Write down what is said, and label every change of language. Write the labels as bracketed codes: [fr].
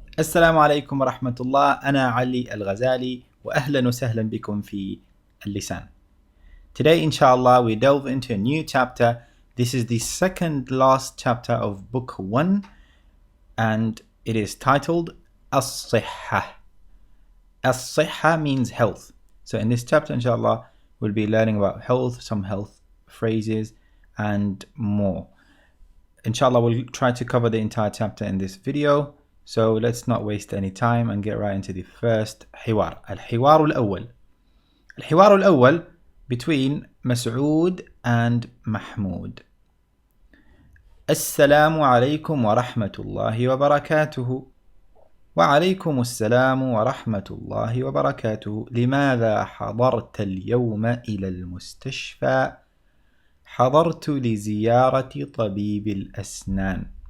[ar] السلام عليكم ورحمة الله. أنا علي الغزالي وأهلا وسهلا بكم في اللسان. [en] Today, inshaAllah, we delve into a new chapter. This is the second last chapter of book 1 and it is titled As-Sihha. As-Sihha means health. So in this chapter, inshaAllah, we'll be learning about health, some health phrases and more. Inshallah, we'll try to cover the entire chapter in this video. So let's not waste any time and get right into the first حوار. [ar] الحوار الأول. الحوار الأول [en] between Mas'ud and Mahmud. [ar] السلام عليكم ورحمة الله وبركاته. وعليكم السلام ورحمة الله وبركاته. لماذا حضرت اليوم إلى المستشفى؟ حضرت لزيارة طبيب الأسنان.